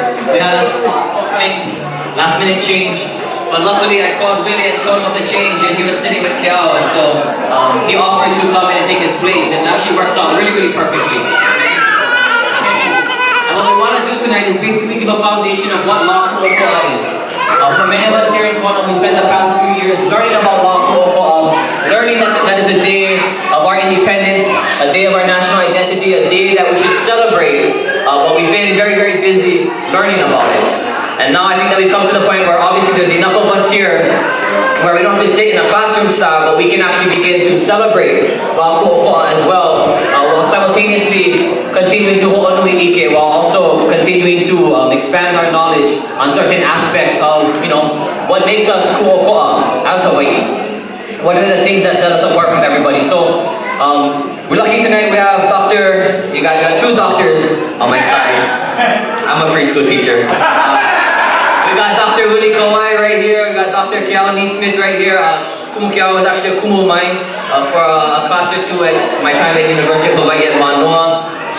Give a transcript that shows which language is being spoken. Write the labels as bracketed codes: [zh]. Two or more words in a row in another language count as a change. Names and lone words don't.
[en] We had a last minute change, but luckily I called Willy and told him of the change, and he was sitting with Keao, and so he offered to come in and take his place, and it actually works out really perfectly. And what we want to do tonight is basically give a foundation of what law ʻokoʻa is. For many of us here in Kona, we spent the past few years learning about law ʻokoʻa, learning that is a day of our independence, a day of our national identity, a day that we should celebrate, but we've been very busy learning about it. And now I think that we've come to the point where obviously there's enough of us here where we don't have to sit in a classroom style, but we can actually begin to celebrate law ʻokoʻa as well, while simultaneously continuing to [haw] ho'onui ike [en] while also continuing to expand our knowledge on certain aspects of, what makes us ʻokoʻa as Hawaii. What are the things that set us apart from everybody? So, we're lucky tonight we have you got two doctors on my side. I'm a preschool teacher. We got Dr. Willy Kauai right here. We got Dr. Keao Nesmith right here. Kumu Keao was actually a kumu of mine for a class or two at my time at University of Hawaii at Manoa.